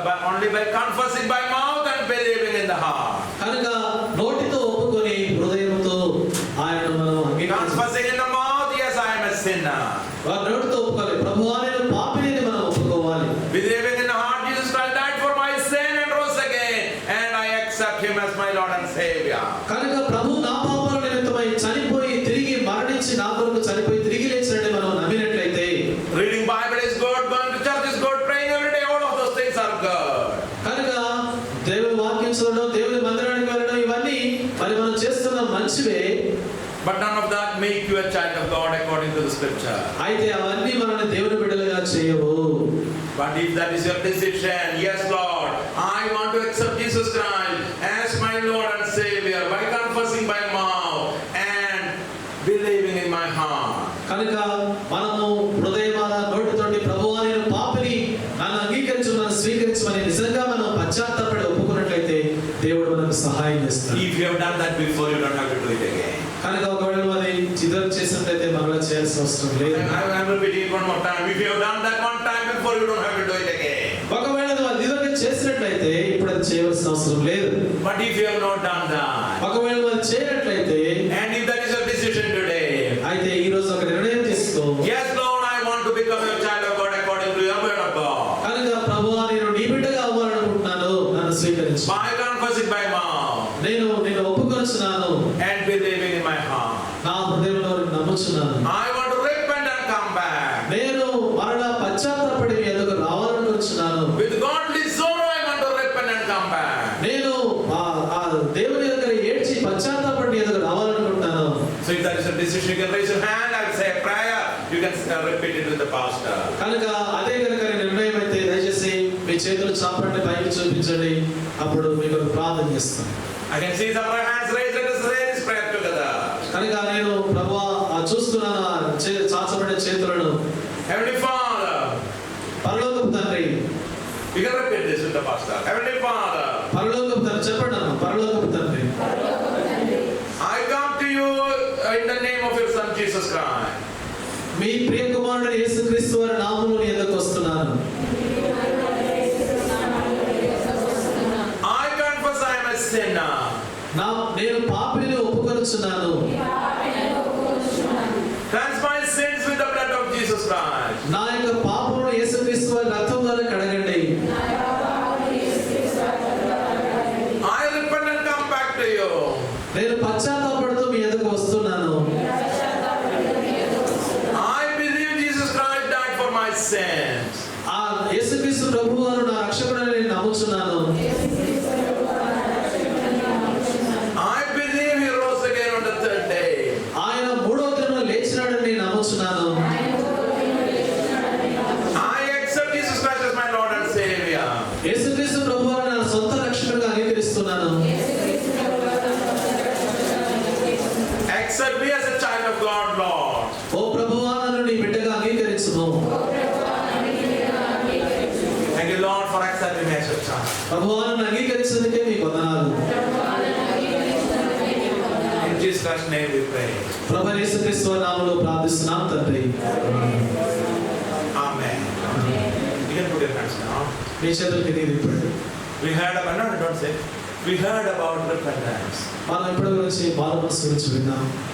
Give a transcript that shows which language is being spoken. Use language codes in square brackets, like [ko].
[en] Only by confessing by mouth and believing in the heart. [te] కనుక నోటితో ఒప్పుకొని హృదయంతో ఆయనను మనం అంగీకరించాలి. [en] Confessing in the mouth, yes, I am a sinner. [te] వారి నోటితో ఒప్పుకోవాలి, ప్రభువా నేను పాపిని మనం ఒప్పుకోవాలి. [en] Believing in the heart, Jesus Christ died for my sin and rose again, and I accept Him as my Lord and Savior. [te] కనుక ప్రభు నా పాపాల నిమిత్తమై చనిపోయి తిరిగి మరణించి నా కొరకు చనిపోయి తిరిగి లేచినట్టు మనం నమ్మినట్లయితే, [en] Reading Bible is good, going to church is good, praying every day, all of those things are good. [te] కనుక దేవుని వాక్యం చదవడం, దేవుని మందిరానికి వెళ్ళడం, ఇవన్నీ మరి మనం చేస్తున్న మంచివే. [en] But none of that make you a child of God according to the scripture. [te] అయితే అవన్నీ మనల్ని దేవుని బిడ్డలుగా చేయవు. [en] But if that is your decision, yes Lord, I want to accept Jesus Christ as my Lord and Savior by confessing by mouth and believing in my heart. [te] కనుక మనము హృదయమాన నోటితోటి ప్రభువా నేను పాపిని, నన్ను అంగీకరించు, నన్ను స్వీకరించమని నిజంగా మనం పశ్చాత్తాపడి ఒప్పుకున్నట్లయితే దేవుడు మనకు సహాయం చేస్తాడు. [en] If you have done that before, you don't have to do it again. [te] కనుక ఒకవేళ అది చిదర చేసినట్లయితే మరలా చేయాల్సిన అవసరం లేదు. [en] I will repeat it one more time. If you have done that one time before, you don't have to do it again. [te] ఒకవేళ నువ్వు అది ఇదివరకు చేసినట్లయితే ఇప్పుడు అది చేయవలసిన అవసరం లేదు. [en] But if you have not done that, [te] ఒకవేళ నువ్వు అది చేయనట్లయితే, [en] and if that is your decision today, [te] అయితే ఈ రోజు ఒక నిర్ణయం తీసుకో. [en] yes Lord, I want to become a child of God according to your word of God. [te] కనుక ప్రభువా నేను నీ బిడ్డగా అవ్వాలనుకుంటున్నాను, నన్ను స్వీకరించు. [en] By confessing by mouth [te] నేను ఒప్పుకొనుచున్నాను, [en] and believing in my heart, [te] నా హృదయంలో నమ్ముచున్నాను. [en] I want to repent and come back. [te] నేను మరలా పశ్చాత్తాపడి మీ ఎదుగు రావాలనుకుంటున్నాను. [en] With godly sorrow, I want to repent and come back. [te] నేను ఆ దేవుని దగ్గర ఏడ్చి పశ్చాత్తాపడి ఎదుగు రావాలనుకుంటున్నాను. [en] So if that is a decision, you can raise your hand and say a prayer. You can repeat it with the pastor. [te] కనుక అదే కనుక నిర్ణయం అయితే దయచేసి మీ చేతులు చాపండి, పైకి చూపించండి, అప్పుడు మీకు ప్రార్థన చేస్తాను. [en] I can see some hands raised. Let us say this prayer together. [te] కనుక నేను ప్రభువా చూస్తున్నాను చాచబడిన చేతులను. [en] Heavenly Father, [te] పరలోకపు తండ్రి, [en] you can repeat this with the pastor. Heavenly Father, [te] పరలోకపు తండ్రి చెప్పండి అన్న. పరలోకపు తండ్రి, [en] I come to you in the name of your Son Jesus Christ. [te] మీ ప్రియ కుమారుడు యేసుక్రీస్తు వారి నామములో నీ యొద్దకు వస్తున్నాను. [en] I confess I am a sinner. [te] నేను పాపిని ఒప్పుకొనుచున్నాను. [en] Cleanse my sins with the blood of Jesus Christ. [te] నా యొక్క పాపములను యేసుక్రీస్తు వారి రక్తం ద్వారా కడగండి. [en] I repent and come back to you. [te] నేను పశ్చాత్తాపడుతూ మీ యొద్దకు వస్తున్నాను. [en] I believe Jesus Christ died for my sins. [te] ఆ యేసుక్రీస్తు ప్రభువారు నా రక్షకుడని నేను నమ్ముచున్నాను. [en] I believe he rose again on the third day. [te] ఆయన మూడవ దినమున లేచినాడని నేను నమ్ముచున్నాను. [en] I accept Jesus Christ as my Lord and Savior. [te] యేసుక్రీస్తు ప్రభువారు నా సొంత రక్షకుడిగా అంగీకరిస్తున్నాను. [en] Accept me as a child of God, Lord. [te] ఓ ప్రభువా నన్ను నీ బిడ్డగా అంగీకరించుము. [en] Thank you, Lord, for accepting me as your child. [te] ప్రభువా నన్ను అంగీకరించినందుకే మీకు వందనాలు. [en] In Jesus Christ's name we pray. [te] ప్రభు యేసుక్రీస్తు వారి నామములో ప్రార్థిస్తున్నాం తండ్రి. [en] Amen. You can put your hands down. [te] మీ చేతులు కిందికి తిప్పండి. [en] We heard about, no, don't say. We heard about repentance [te] మనం ఇప్పటి గురించి బాల మనసు గురించి విన్నాం.